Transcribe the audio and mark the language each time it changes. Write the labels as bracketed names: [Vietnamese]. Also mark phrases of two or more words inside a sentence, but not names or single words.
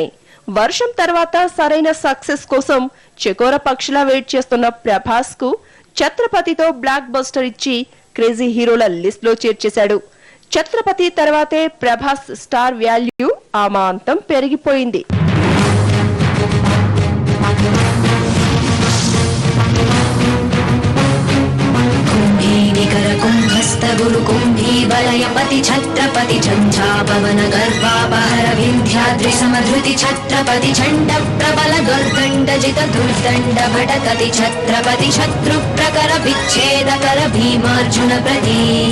[Telugu] వర్షం తర్వాత సరైన సక్సెస్ కోసం చకోర పక్షిలా వెయిట్ చేస్తున్న ప్రభాస్ కు ఛత్రపతితో [English] blockbuster [Telugu] ఇచ్చి క్రేజీ హీరోల లిస్ట్ లో చేర్చేశాడు. ఛత్రపతి తర్వాతే ప్రభాస్ [English] star value [Telugu] అమాంతం పెరిగిపోయింది. [Sanskrit] गुरु कुंभी बलयपति छत्रपति झंझा पवन गर्वापहर विंध्याद्रि समधृति छत्रपति झंड प्रबल दुर्दंड जित दुर्दंड भटकति छत्रपति शत्रु प्रकर विच्छेदकर भीमार्जुन प्रति